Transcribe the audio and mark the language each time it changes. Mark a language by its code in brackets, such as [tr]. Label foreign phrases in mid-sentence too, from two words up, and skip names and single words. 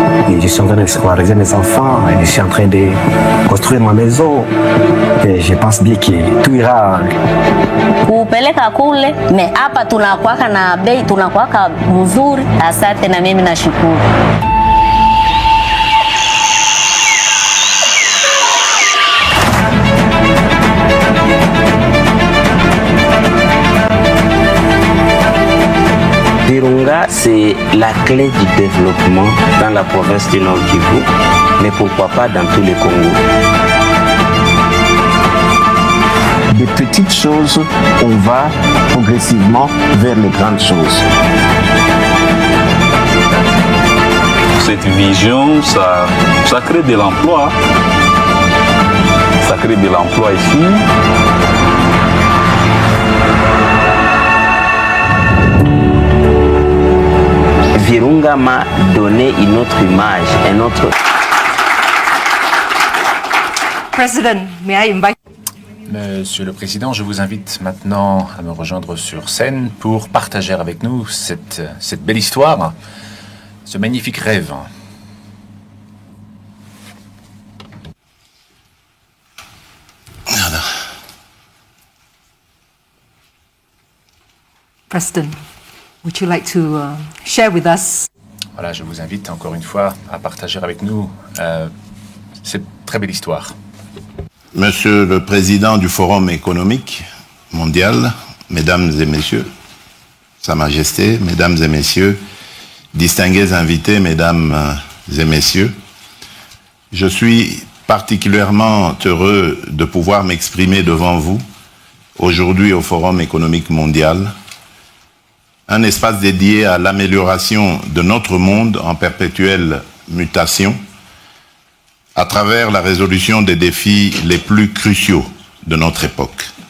[fr] Et je suis en train de scolariser mes enfants, et je suis en train de construire ma maison. Et je pense bien que tout ira. [sw] Kupeleka kule, me hapa tunakuwaka na bei, tunakuwaka mzuri. Asante na mimi nashukuru. [fr] Virunga, c'est la clé du développement dans la province du Nord Kivu, mais pourquoi pas dans tous les Congos. Des petites choses, on va progressivement vers les grandes choses. Cette vision, ça crée de l'emploi. Ça crée de l'emploi ici. Virunga m'a donné une autre image, un autre... [en] President, may I invite... [fr] Monsieur le Président, je vous invite maintenant à me rejoindre sur scène pour partager avec nous cette belle histoire, ce magnifique rêve. [en] President, would you like to share with us? [fr] Voilà, je vous invite encore une fois à partager avec nous cette très belle histoire. Monsieur le Président du Forum économique mondial, Mesdames et Messieurs, Sa Majesté, Mesdames et Messieurs, distingués invités, Mesdames et Messieurs, je suis particulièrement heureux de pouvoir m'exprimer devant vous aujourd'hui au Forum économique mondial, un espace dédié à l'amélioration de notre monde en perpétuelle mutation, à travers la résolution des défis les plus cruciaux de notre époque.